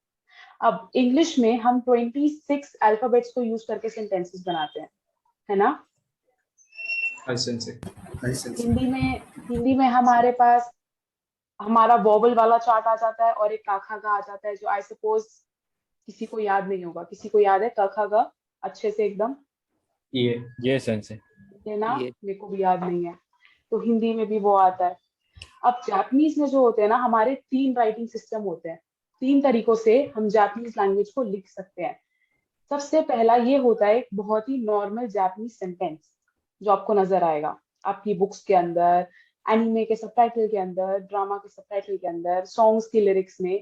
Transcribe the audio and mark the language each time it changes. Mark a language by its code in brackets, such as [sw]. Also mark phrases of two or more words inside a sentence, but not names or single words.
[hi] अब इंग्लिश में हम 26 अल्फाबेट्स को यूज करके सेंटेंसेस बनाते हैं, है ना? [en] Hi, Sensei. I sense. [hi] हिंदी में हमारे पास हमारा वोवल वाला चार्ट आ जाता है और एक काखा का आ जाता है, जो [en] I suppose [hi] किसी को याद नहीं होगा। किसी को याद है काखा का अच्छे से एकदम? [en] Yeah. Yes, sensei. [hi] है ना? ये मेरे को भी याद नहीं है। तो हिंदी में भी वो आता है। अब जापानीज में जो होते हैं ना, हमारे 3 [en] writing system [hi] होते हैं। 3 तरीकों से हम [en] Japanese language [hi] को लिख सकते हैं। सबसे पहला ये होता है एक बहुत ही [en] normal Japanese sentence, [hi] जो आपको नजर आएगा आपकी बुक्स के अंदर, एनिमे के सबटाइटल के अंदर, ड्रामा के सबटाइटल के अंदर, सॉन्ग्स की लिरिक्स में।